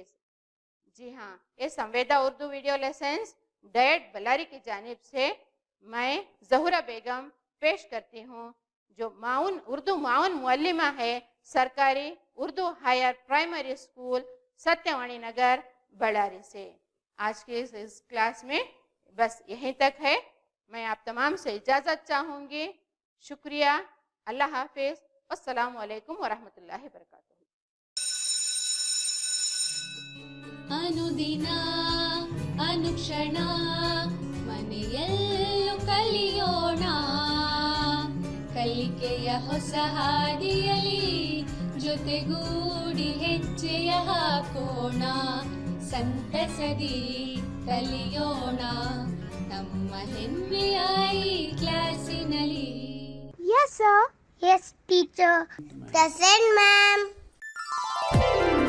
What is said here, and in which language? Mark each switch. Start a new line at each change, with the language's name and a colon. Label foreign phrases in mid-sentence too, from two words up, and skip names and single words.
Urdu: جی ہاں یہ سنویدا اردو ویڈیو لیسنس ڈیٹ بلاری کی جانب سے میں زہرہ بیگم پیش کرتی ہوں جو اردو معاون معلمہ ہے سرکاری اردو ہائر پرائمری اسکول ستیہ وانی نگر بڑاری سے. آج کی اس کلاس میں بس یہیں تک ہے. میں آپ تمام سے اجازت چاہوں گی. شکریہ. اللہ حافظ. السلام علیکم ورحمۃ اللہ وبرکاتہ.
Kannada: ಅನುದಿನ ಅನುಕ್ಷಣ ಮನೆಯಲ್ಲೂ ಕಲಿಯೋಣ ಕಲಿಕೆಯ ಹೊಸ ಹಾದಿಯಲಿ ಜೊತೆಗೂಡಿ ಹೆಜ್ಜೆಯ ಹಾಕೋಣ ಸಂತಸದಿ ಕಲಿಯೋಣ ನಮ್ಮ ಹೆಮ್ಮೆಯ ಈ ಕ್ಲಾಸಿನಲ್ಲಿ.
English: Yes, sir. Yes, teacher. Present, ma'am.